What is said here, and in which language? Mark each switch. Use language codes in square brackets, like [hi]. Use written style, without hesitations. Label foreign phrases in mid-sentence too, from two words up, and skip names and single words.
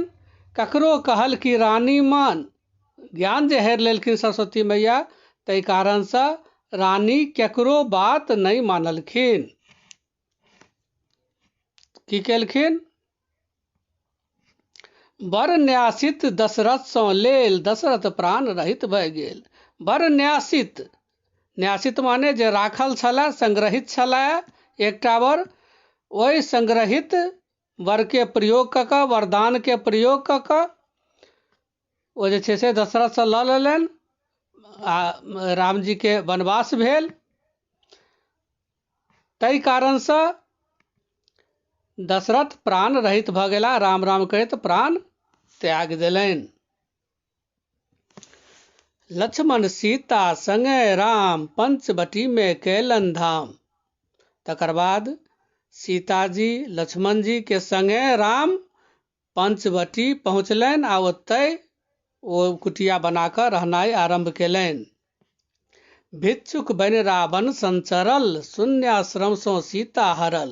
[mai] ककरो कहल की रानी मान, ज्ञान जे हरि लेलखिन सरस्वती मैया, ताहि कारण से रानी केकरो बात नहीं मानलखिन। की केलखिन, बर न्यासित दशरथ सँ लेल, दशरथ प्राण रहित भय गेल। बर न्यासित, न्यासित माने जे राखल छला, संग्रहित छला एकटा वर, ओहि संग्रहित वर के प्रयोग क के, वरदान के प्रयोग क के ओ जे छै से दशरथ से लऽ लेलनि आ राम जी के वनवास भेल। ताहि कारण से दशरथ प्राण रहित भ गेला, राम राम कहैत प्राण त्याग देलनि। लक्ष्मण सीता संगे राम, पंचवटी में कैलन धाम। तकर बाद सीता जी लक्ष्मण जी के संगे राम पंचवटी पहुँचलनि आ ओतय ओ कुटिया बनाकर रहनाइ आरंभ केलनि। भिक्षुक बनि रावण संचरल, शून्याश्रम सँ सीता हरल।